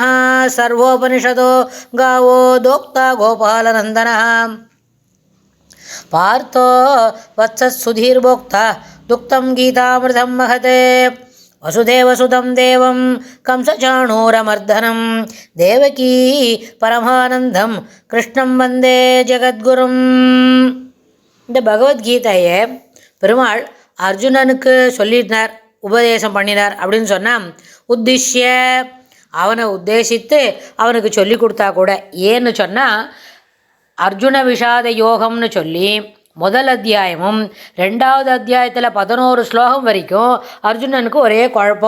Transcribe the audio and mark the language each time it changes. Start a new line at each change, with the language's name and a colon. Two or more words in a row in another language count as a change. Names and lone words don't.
Sanskrit: सर्वोपनिषदो गावो दोक्ता गोपालनन्दनः पार्थो वत्सत्सुधीर्भोक्ता दुक्तं गीतामृतं महते। वसुदेवसुतं देवं कंसचाणूरमर्दनं देवकी परमानन्दं कृष्णं वन्दे ஜெகத்குரும்.
Tamil: இந்த பகவத்கீதையை பெருமாள் அர்ஜுனனுக்கு சொல்லினார், உபதேசம் பண்ணினார் அப்படின்னு சொன்னால், உத்திஷ்ய அவனை உத்தேசித்து அவனுக்கு சொல்லி கொடுத்தா கூட. ஏன்னு சொன்னால், அர்ஜுன விஷாத யோகம்னு சொல்லி முதல் அத்தியாயமும் 2வது அத்தியாயத்தில் 11 ஸ்லோகம் வரைக்கும் அர்ஜுனனுக்கு ஒரே குழப்பம்.